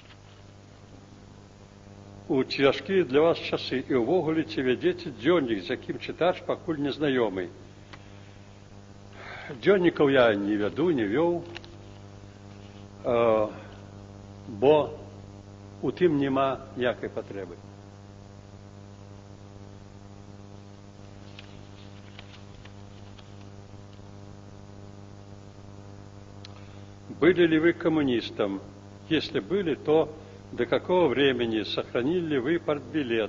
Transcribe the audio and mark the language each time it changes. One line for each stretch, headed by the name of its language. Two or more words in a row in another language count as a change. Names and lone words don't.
Belarusian: У цяжкія для вас часы і ўвогуле ці вядзеце дзённік, з якім чытач пакуль незнаёмы? Дзённікаў я не вяду, не вёў, бо у тым няма ніякай патрэбы.
Russian: Были ли вы коммунистом? Если были, то до какого времени сохранили ли вы партбилет?